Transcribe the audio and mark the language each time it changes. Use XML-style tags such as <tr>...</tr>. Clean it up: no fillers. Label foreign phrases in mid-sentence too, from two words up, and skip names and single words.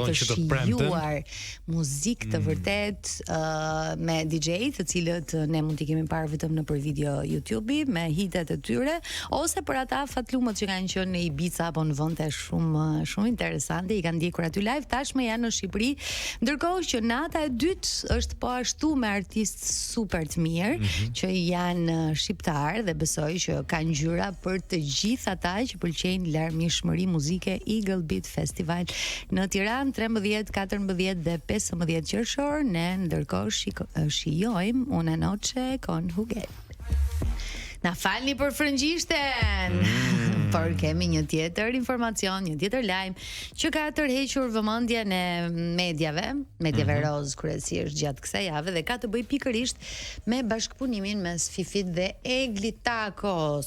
<sq>të shijuar muzikë të vërtet me DJ të cilët ne mund t'i kemi parë vetëm në për video YouTube me hitet e tyre, ose për ata fatlumët që kanë qenë në Ibiza apo në vende shumë interesante, i kanë ndjekur aty live, tashmë janë në Shqipëri, ndërkohë që nata e dytë është po ashtu me artistë super të mirë që janë shqiptar dhe besoj që kanë ngjyra për të gjithë ata që pëlqejnë larmishmëri muzike. Eagle Beat Festival në Tiranë 13, 14 dhe 15 qershor, ne ndërkohë shijojmë Una noche con Hugel. Na falni për frëngjishten, por kemi një tjetër informacion, një tjetër lajm që ka tërhequr vëmendjen e mediave roz kryesisht gjatë kësaj jave dhe ka të bëjë pikërisht me bashkëpunimin mes Fifit dhe Eglit Takos.</sq>